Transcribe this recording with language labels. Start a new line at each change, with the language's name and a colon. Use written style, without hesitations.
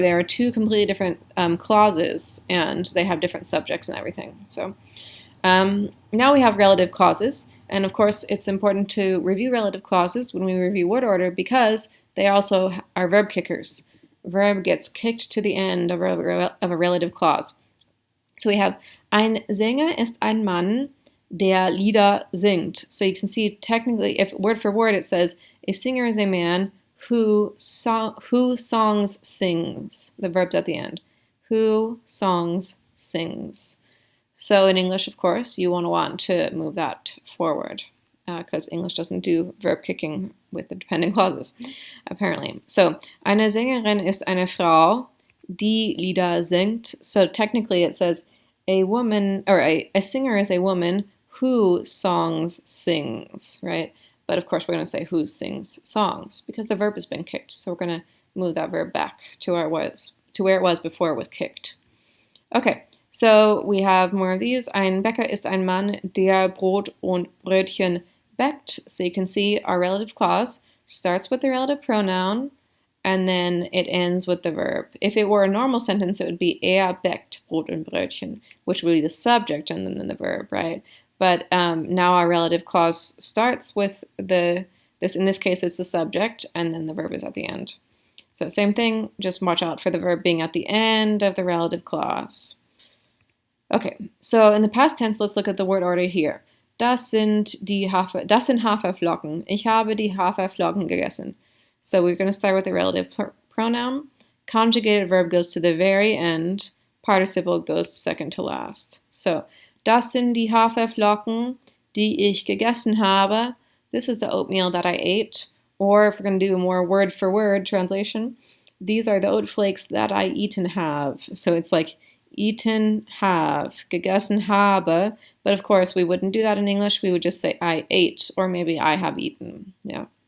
English: They are two completely different clauses, and they have different subjects and everything. So now we have relative clauses, and of course it's important to review relative clauses when we review word order because they also are verb kickers. Verb gets kicked to the end of a relative clause.
German: So we have, ein Sänger ist ein Mann, der Lieder singt.
English: So you can see technically, if word for word it says, a singer is a man who songs sings. The verb's at the end. Who songs sings. So in English, of course, you want to move that forward because English doesn't do verb kicking with the dependent clauses, apparently.
German: So, eine Sängerin ist eine Frau, die Lieder singt.
English: So technically it says, a woman, or a singer is a woman who songs sings, right? But of course we're going to say who sings songs because the verb has been kicked. So we're going to move that verb back to where it was before it was kicked. Okay, so we have more of these.
German: Ein Bäcker ist ein Mann, der Brot und Brötchen bäckt.
English: So you can see our relative clause starts with the relative pronoun and then it ends with the verb. If it were a normal sentence, it would be
German: bäckt Brot und Brötchen,
English: which would be the subject and then the verb, right? But now our relative clause starts with in this case, it's the subject, and then the verb is at the end. So same thing, just watch out for the verb being at the end of the relative clause. Okay, so in the past tense, let's look at the word order here.
German: Das sind Haferflocken. Ich habe die Haferflocken gegessen.
English: So we're going to start with the relative pronoun. Conjugated verb goes to the very end. Participle goes second to last.
German: So, das sind die Haferflocken, die ich gegessen habe.
English: This is the oatmeal that I ate. Or if we're going to do a more word-for-word translation, these are the oat flakes that I eaten have. So it's like eaten have,
German: gegessen habe.
English: But of course, we wouldn't do that in English. We would just say I ate, or maybe I have eaten. Yeah.